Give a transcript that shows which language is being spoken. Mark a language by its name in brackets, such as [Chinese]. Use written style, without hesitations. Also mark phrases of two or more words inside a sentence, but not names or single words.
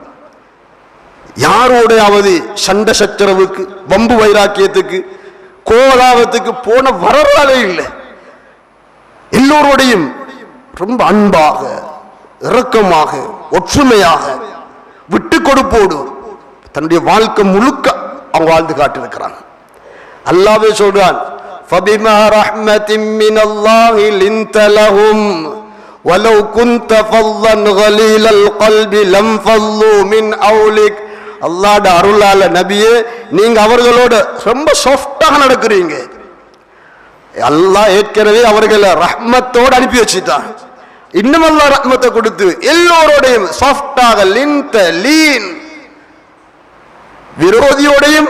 [Tamil] யாரோடையாவது சண்டை சச்சரவுக்கு, வம்பு வைராக்கியத்துக்கு, கோலாவத்துக்கு போன வரலாறே இல்லை. எல்லோரோடையும் ரொம்ப அன்பாக, இரக்கமாக, ஒற்றுமையாக, விட்டு கொடுப்போடு தன்னுடைய வாழ்க்கை முழுக்க அவங்க வாழ்ந்து காட்டிருக்கிறாங்க. அல்லாஹ்வே சொல்றான், [Arabic] فَبِمَا رَحْمَةٍ مِّنَ اللَّهِ لِنْتَ لَهُمْ وَلَوْ كُنْتَ فَظًّا غَلِيظَ الْقَلْبِ لَانفَضُّوا مِنْ حَوْلِكَ. [Tamil] அல்லாஹ்வுடைய அருளால நபியே, நீங்க அவர்களோட ரொம்ப சாஃப்டாக நடக்கிறீங்க. அல்லாஹ் ஏற்கனவே அவர்களை ரஹ்மத்தோடு அனுப்பி வச்சுட்டான். இன்னும் அல்லாஹ் ரஹ்மத்தை கொடுத்து எல்லோரோடையும் சாஃப்டாக, லீன், விரோதியோடையும்.